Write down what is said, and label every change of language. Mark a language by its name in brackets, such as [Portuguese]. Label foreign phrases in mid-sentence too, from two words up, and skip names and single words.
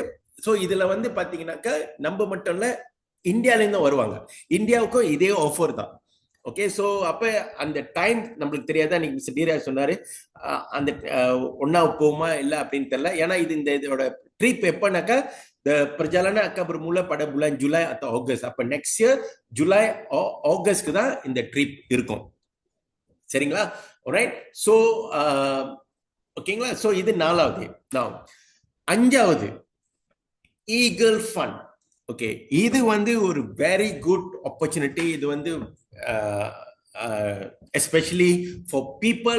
[Tamil] ஸோ இதுல வந்து பாத்தீங்கன்னாக்கா நம்ம மட்டும் இல்ல, இந்தியால இருந்து வருவாங்க. இந்தியாவுக்கும் இதே ஆஃபர் தான். ஓகே, ஸோ அப்ப அந்த டைம் நம்மளுக்கு தெரியாதா, நீங்க மிஸ்டர் தீராஜ் சொன்னாரு அந்த ஒன்னா போகுமா இல்ல அப்படின்னு தெரியல. ஏன்னா இது இந்த இதோட ட்ரிப் எப்பனாக்கா [Malay] perjalanan akan bermula pada bulan Julai atau Ogos. [Tamil] Apa [English] next year [Tamil] Julai Ogosக்கு தான் இந்த ட்ரிப் இருக்கும். சரிங்களா? [English] alright, so [Tamil] ஓகேங்களா? so இது நாலாவது. now அஞ்சாவது ஈகிள் ஃபண்ட். ஓகே, இது வந்து ஒரு [English] very good opportunity. [Tamil] இது வந்து [English] especially for people.